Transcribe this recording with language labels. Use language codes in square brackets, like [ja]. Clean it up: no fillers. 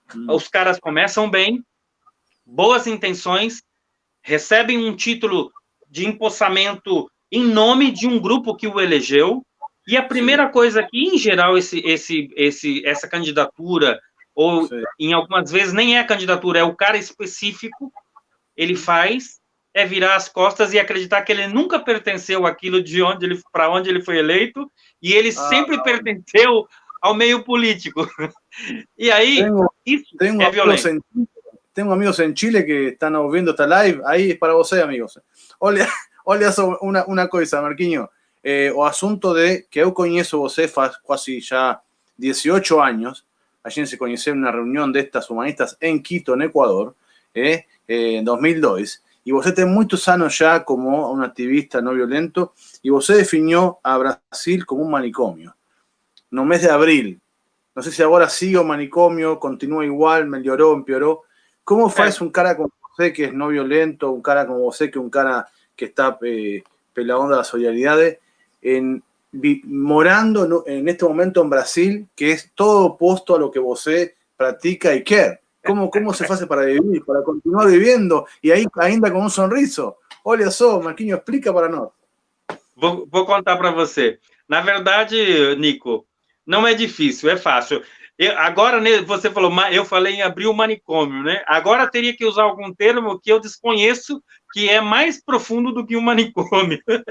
[pt] Os caras começam bem, boas intenções, recebem um título de empossamento em nome de um grupo que o elegeu, e a primeira coisa que, em geral, essa candidatura, ou em algumas vezes nem é a candidatura, é o cara específico, ele faz, é virar as costas e acreditar que ele nunca pertenceu àquilo para onde ele foi eleito, e ele sempre pertenceu ao meio político. E aí, isso é violência. [es] Tengo amigos en Chile que están viendo esta live. Ahí es para [pt] você, [es] amigos. [pt] Olha só uma coisa, Marquinhos. O assunto de que eu conheço você faz quase já 18 [es] años. [pt] A gente se conheceu numa reunião destas humanistas em Quito, no Equador, em 2002. E você tem muitos anos já como um ativista não violento e você definiu a Brasil como um manicômio. No mês de abril. Não sei se agora [es] sigue [pt] o manicômio, continua igual, melhorou, empeorou. Como faz um cara como você que é não violento, um cara como você que é um cara que está pela onda da solidariedade, morando [es] en este momento en Brasil, que es todo opuesto a lo que [pt] você pratica y quer? [es] ¿Cómo se hace para vivir, para continuar viviendo y ahí [pt] ainda com um sorriso? Olha só, Marquinhos, explica para nós. Vou contar para você. Na verdade, Nico, não é difícil, é fácil. Agora, você falou, eu falei em abrir o manicômio, né? Agora teria que usar algum termo que eu desconheço, que é mais profundo do que um manicômio.